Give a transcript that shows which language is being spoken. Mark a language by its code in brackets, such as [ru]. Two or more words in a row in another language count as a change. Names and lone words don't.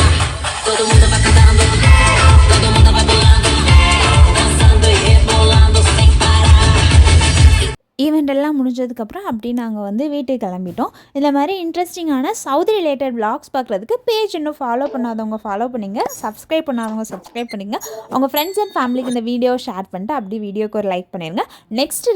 [pt] Todo mundo vai cantando, todo mundo vai pulando, dançando e rebolando sem parar. [ta] ஈவெண்ட் எல்லாம் முடிஞ்சதுக்கப்புறம் அப்படி நாங்கள் வந்து வீட்டுக்கு கிளம்பிட்டோம். இந்த மாதிரி இன்ட்ரெஸ்டிங்கான சவுதி [en] related vlogs [ta] பார்க்குறதுக்கு பேஜ் இன்னும் ஃபாலோ பண்ணாதவங்க ஃபாலோ பண்ணிங்க, சப்ஸ்கிரைப் பண்ணாதவங்க சப்ஸ்கிரைப் பண்ணிங்க. உங்கள் [en] friends and family [ta] இந்த [en] video share [ta] பண்ணிட்டு அப்படி வீடியோக்கு ஒரு லைக் பண்ணிடுங்க.